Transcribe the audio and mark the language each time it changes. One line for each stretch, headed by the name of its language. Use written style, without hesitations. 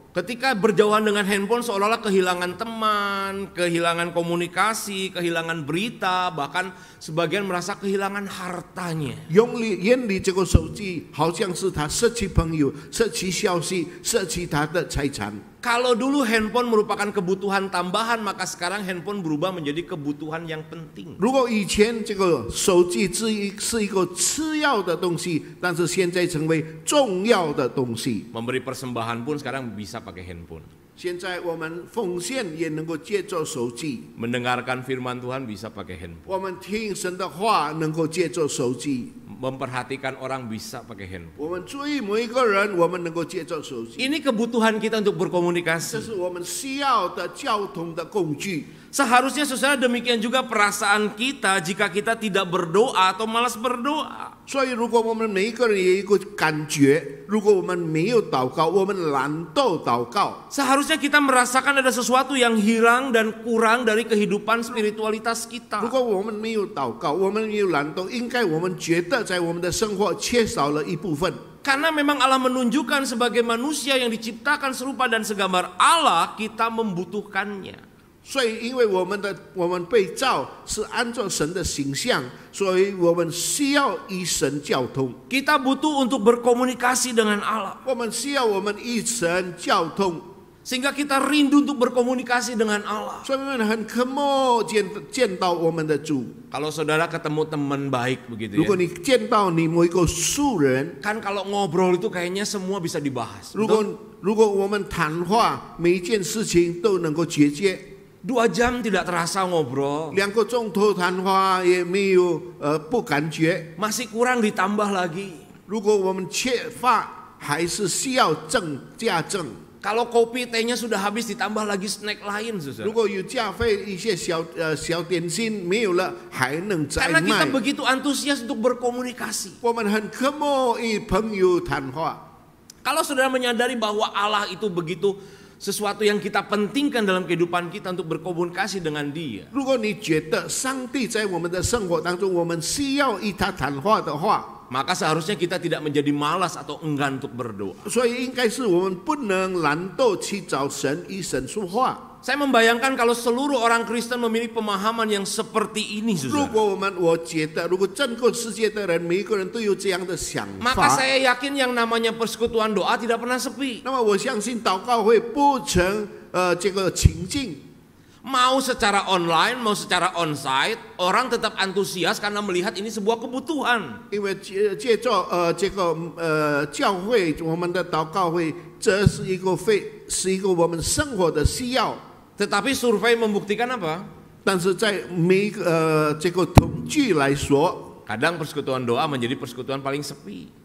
Indonesian: Ketika berjauhan dengan handphone seolah-olah kehilangan teman, kehilangan komunikasi, kehilangan berita, bahkan sebagian merasa kehilangan hartanya.
Chinese: 眼里这个手机好像是他失去朋友、失去消息、失去他的财产。
Indonesian: Kalau dulu handphone merupakan kebutuhan tambahan, maka sekarang handphone berubah menjadi kebutuhan yang penting.
Chinese: 如果以前这个手机是一个次要的东西，但是现在成为重要的东西。
Indonesian: Memberi persembahan pun sekarang bisa pakai handphone.
Chinese: 现在我们奉献也能够借着手机，
Indonesian: Mendengarkan firman Tuhan bisa pakai handphone.
Chinese: 我们听神的话能够借着手机，
Indonesian: Memperhatikan orang bisa pakai handphone.
Chinese: 我们注意每一个人，我们能够借着手机。
Indonesian: Ini kebutuhan kita untuk
Chinese: 这
Indonesian: berkomunikasi.
Chinese: 是我们需要的交通的工具。
Indonesian: Seharusnya saudara demikian juga perasaan kita jika kita tidak berdoa atau malas berdoa.
Chinese: 所以，如果我们每一个人有一个感觉，如果我们没有祷告，我们懒惰祷告，
Indonesian: Seharusnya kita merasakan ada sesuatu yang hilang dan kurang dari kehidupan spiritualitas
Chinese: 如
Indonesian: kita.
Chinese: 果我们没有祷告，我们没有懒惰，应该我们觉得在我们的生活缺少了一部分。
Indonesian: Karena memang Allah menunjukkan sebagai manusia yang diciptakan serupa dan segambar Allah, kita membutuhkannya.
Chinese: 所以，因为我们被造是按照神的形象，所以我们需要与神交通。
Indonesian: Kita butuh untuk berkomunikasi dengan Allah.
Chinese: 我们需要我们与神交通，
Indonesian: Sehingga kita rindu untuk berkomunikasi dengan Allah.
Chinese: 所以我们很渴慕见到我们的主。
Indonesian: Kalau saudara ketemu teman baik begitu
Chinese: 如果
Indonesian: ya.
Chinese: 你见到你某一个素人，
Indonesian: Kan kalau ngobrol itu kayaknya semua bisa dibahas.
Chinese: 如果我们谈话，每一件事情都能够解决。
Indonesian: 2 jam tidak terasa ngobrol.
Chinese: 2个钟头谈话也没有不感觉。
Indonesian: Masih kurang ditambah lagi.
Chinese: 如果我们缺乏，还是需要加增。
Indonesian: Kalau kopi tehnya sudah habis ditambah lagi snack lain, saudara.
Chinese: 如果有加费一些小点心没有了，还能再
Indonesian: Karena kita begitu antusias untuk berkomunikasi.
Chinese: 我们很渴慕与朋友谈话。
Indonesian: Kalau saudara menyadari bahwa Allah itu begitu sesuatu yang kita pentingkan dalam kehidupan kita untuk berkomunikasi dengan Dia.
Chinese: 如果你觉得上帝在我们的生活当中，我们需要与他谈话的话，
Indonesian: Maka seharusnya kita tidak menjadi malas atau enggan untuk berdoa.
Chinese: 所以应该是我们不能懒惰去找神，与神说话。
Indonesian: Saya membayangkan kalau seluruh orang Kristen memiliki pemahaman yang seperti ini,
Chinese: 如
Indonesian: saudara.
Chinese: 果我觉得，如果整个世界的人每一个人都有这样的想
Indonesian: Maka
Chinese: 法，
Indonesian: saya yakin yang namanya persekutuan doa tidak pernah sepi.
Chinese: 那么我相信祷告会不成这个情境。
Indonesian: Mau secara online, mau secara onsite, orang tetap antusias karena melihat ini sebuah kebutuhan.
Chinese: 因为借着这个教会，我们的祷告会，这是一个我们生活的需要。
Indonesian: Tetapi survei membuktikan apa?
Chinese: 但是在每一个这个统计来说，
Indonesian: Kadang persekutuan doa menjadi persekutuan paling sepi.